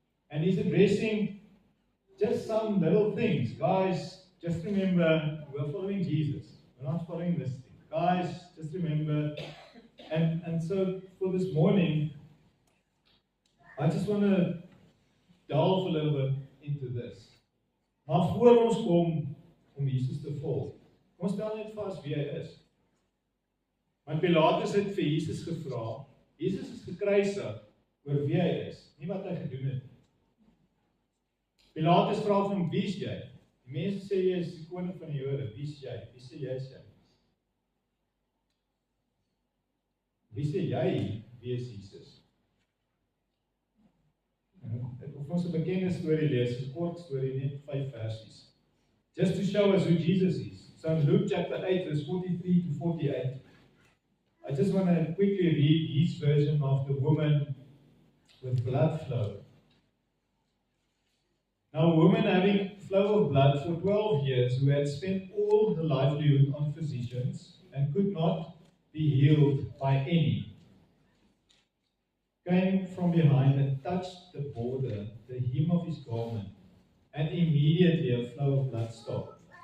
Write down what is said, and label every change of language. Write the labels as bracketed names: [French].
[English] And he's addressing just some little things. Guys, just remember, we're following Jesus. We're not following this thing. Guys, just remember. And so for this morning, I just want to delve a little bit into this. [Afrikaans] Maar voor ons kom om Jesus te volg, kom ons stel net vas wie hy is. Want Pilatus het vir Jesus gevra, Jesus is gekruisig oor wie hy is, nie wat hy gedoen het. Pilatus vra van wie is jy? Die mense sê jy is die koning van die Jode, wie is jy? Wie sê jy is jy? Wie sê jy, wie is Jesus? Ek wil ons 'n bekende storie lees, 'n kort storie, net 5 versies. [English] Just to show us who Jesus is. So in Luke chapter 8, verse 43 to 48, I just want to quickly read his version of the woman with blood flow. Now a woman having flow of blood for 12 years, who had spent all her livelihood on physicians and could not be healed by any, came from behind and touched the border, the hem of his garment, and immediately a flow of blood stopped.